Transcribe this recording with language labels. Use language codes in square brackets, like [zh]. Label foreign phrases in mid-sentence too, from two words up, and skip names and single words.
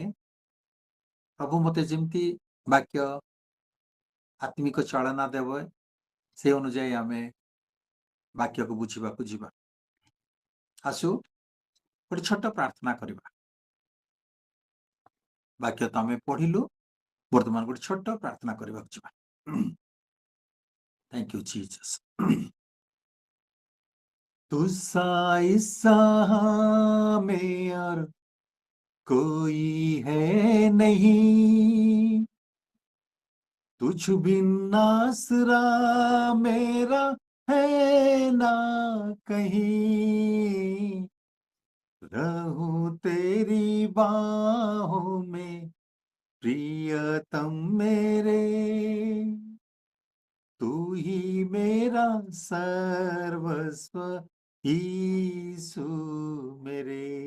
[or] ପ୍ରଭୁ ମତେ ଯେମିତି ବାକ୍ୟ ଆତ୍ମିକ ଚାଳନା ଦେବ, ସେ ଅନୁଯାୟୀ ଆମେ ବାକ୍ୟକୁ ବୁଝିବାକୁ ଯିବା। ଆସୁ ଗୋଟେ ଛୋଟ ପ୍ରାର୍ଥନା କରିବା। ବାକ୍ୟ ତ ଆମେ ପଢିଲୁ, ବର୍ତ୍ତମାନ ଗୋଟେ ଛୋଟ ପ୍ରାର୍ଥନା କରିବାକୁ ଯିବା। [en] Thank you Jesus. [hi] तुसा ईसा में और कोई है नहीं, तुझ बिन आसरा मेरा है ना कहीं, रहूं तेरी बाहों में प्रियतम मेरे, तू ही मेरा सर्वस्व यीशु मेरे।